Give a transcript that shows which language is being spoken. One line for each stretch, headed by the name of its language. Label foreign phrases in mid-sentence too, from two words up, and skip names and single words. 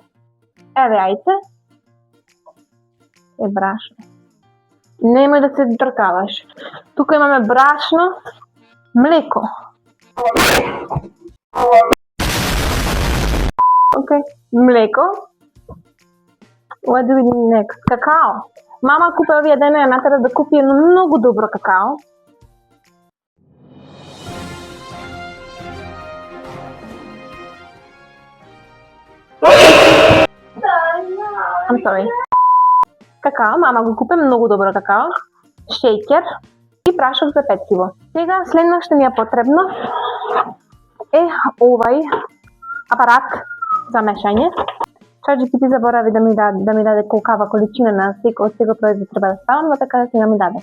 Macedonian: Еве јајце. Е брашно. Немој да се тркаваш. Тука имаме брашно, млеко. Окей, млеко.
English: What do we need next?
Macedonian: Какао. Мама купи овие дена ја натера да купи едно многу добро какао.
English: I'm sorry.
Macedonian: Какао, мама го купи многу добро какао. Шејкер и прашок за пeciво. Сега следно што ни е потребно е овај апарат за мешање. ChatGPT заборави да ми даде колкава количина на секој производ треба да ставам, но така да сега ми даде.